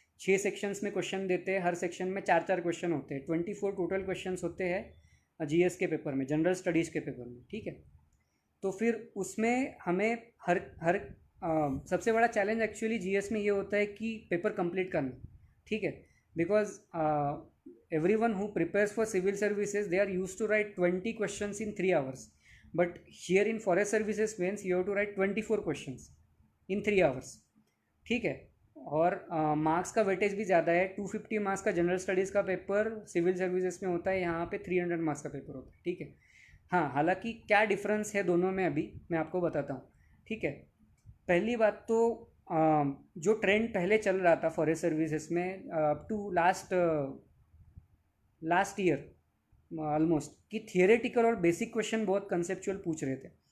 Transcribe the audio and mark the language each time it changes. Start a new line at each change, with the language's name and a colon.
Hindi: 6 sections में question देते हैं, हर सेक्शन में 4-4 क्वेश्चन होते हैं। 24 टोटल क्वेश्चंस होते हैं जीएस के पेपर में, जनरल स्टडीज़ के पेपर में। ठीक है, तो फिर उसमें हमें हर हर सबसे बड़ा चैलेंज एक्चुअली जीएस में ये होता है कि पेपर कंप्लीट करना। ठीक है,
English: Because everyone who prepares for civil services, they are used to write 20 questions in 3 hours, but here in forest services means you have to write 24 questions in 3 hours।
Hindi: ठीक है, और मार्क्स का weightage भी ज़्यादा है। 250 मार्क्स का general studies का paper civil services में होता है, यहाँ पे 300 मार्क्स का पेपर होता है। ठीक है, हाँ, हालांकि क्या डिफरेंस है दोनों में अभी मैं आपको बताता हूँ। ठीक है, पहली बात तो जो ट्रेंड पहले चल रहा था फॉरेस्ट सर्विसेज में
English: up to last year almost,
Hindi: कि थियोरेटिकल और बेसिक क्वेश्चन बहुत कंसेप्चुअल पूछ रहे थे।